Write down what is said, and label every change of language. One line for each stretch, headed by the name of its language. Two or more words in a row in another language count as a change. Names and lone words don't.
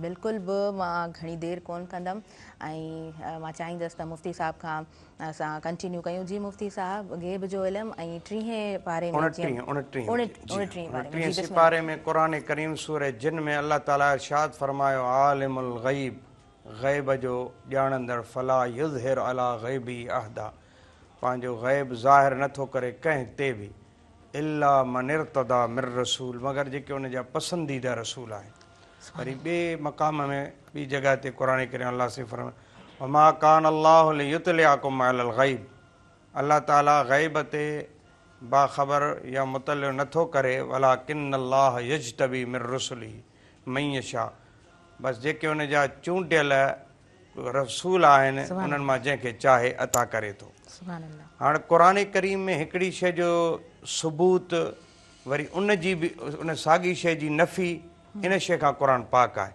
Sindhi: बिल्कुलु बि मां घणी देरि कोन कंदमि ऐं मां चाहींदसि त मुफ्ती साहब खां असां कंटिन्यू कयूं। जी मुफ्ती साहब, ग़ैब जो इल्मु ऐं 30 पारे में 29 पारे में क़ुरान करीम सूरह जिन में अल्लाह ताला इरशाद फरमायो
Arabic: عالم الغيب,
Sindhi: ग़ैब जो ॼाणंदड़,
Arabic: فلا يظهر على غيبه أحدا,
Sindhi: पंहिंजो ग़ैब ज़ाहिर नथो करे कंहिं ते बि,
Arabic: إلا من ارتضى من رسول,
Sindhi: मगर जेके उन जा पसंदीदा रसूल आहिनि। वरी ॿिए मक़ाम में ॿी जॻह ते क़ुरान करीम अल्लाह से फरमायो
Arabic: وما كان الله ليطلعكم على الغيب,
Sindhi: अल्लाह ताला ग़ैब ते बाख़बर या मुतलिअ नथो करे,
Arabic: ولكن الله يجتبي من رسله من يشاء,
Sindhi: बसि जेके उन जा चूंडियल रसूल आहिनि उन्हनि मां जंहिंखे चाहे अता करे थो। हाणे क़ुरान करीम में हिकिड़ी शइ जो सबूत वरी उन जी बि उन साॻी शइ जी नफ़ी इन शइ खां क़ुरान पाक आहे।